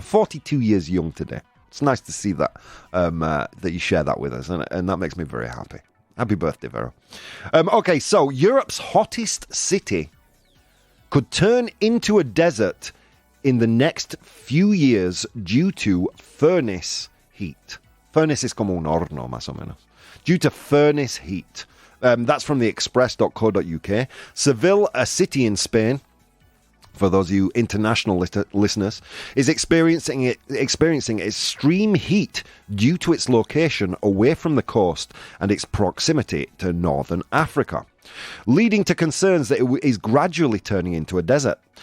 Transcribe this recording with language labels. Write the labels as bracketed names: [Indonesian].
[English] 42 years young today. It's nice to see that that you share that with us, and that makes me very happy. Happy birthday, Vero. Okay, so Europe's hottest city could turn into a desert in the next few years due to furnace heat. [Spanish] Furnace es como un horno, más o menos. [English] Due to furnace heat. That's from the express.co.uk. Seville, a city in Spain, for those of you international listeners, is experiencing extreme heat due to its location away from the coast and its proximity to northern Africa, leading to concerns that it is gradually turning into a desert.